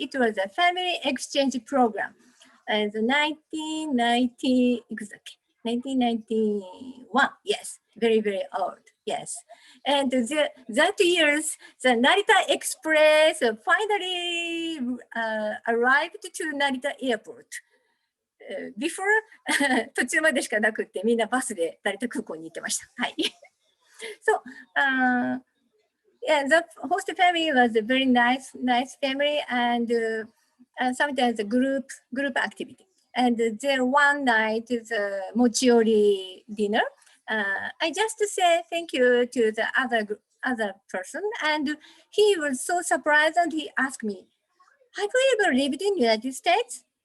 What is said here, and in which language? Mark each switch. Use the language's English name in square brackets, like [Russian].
[English] It was a family exchange program. And 1991, yes, very old, yes. And that years, the Narita Express finally arrived to Narita Airport. [Japanese] Before, 途中までしかなくって、みんなバスで成田空港に行ってました。はい。 [English] So, yeah, the host family was a very nice family, and sometimes a group activity. And there one night is a mochiori dinner. I just say thank you to the other person, and he was so surprised, and he asked me, "Have you ever lived in the United States?